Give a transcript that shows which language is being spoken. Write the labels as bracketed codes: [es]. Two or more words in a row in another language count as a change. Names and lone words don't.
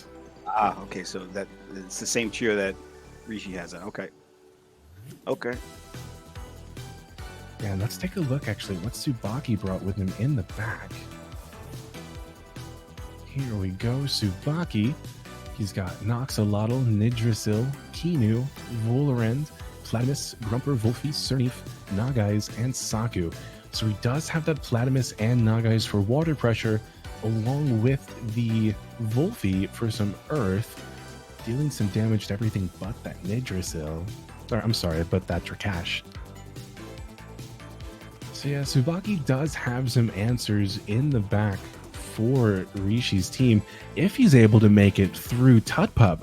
[en] Okay. So that it's the same tier that Rishi has. Okay. Yeah, let's take a look actually what Tsubaki brought with him in the back. Here we go, Tsubaki. He's got Noxolotl, Nidrasil, Kinu, Volorend, Platimus, Grumper, Volfi, Cerneve, Nagais, and Saku. So he does have that Platimus and Nagais for water pressure, along with the Volfi for some earth, dealing some damage to everything but that Nidrasil. Or, I'm sorry, but that Drakash. So yeah, Tsubaki does have some answers in the back for Rishi's team if he's able to make it through Tutpup.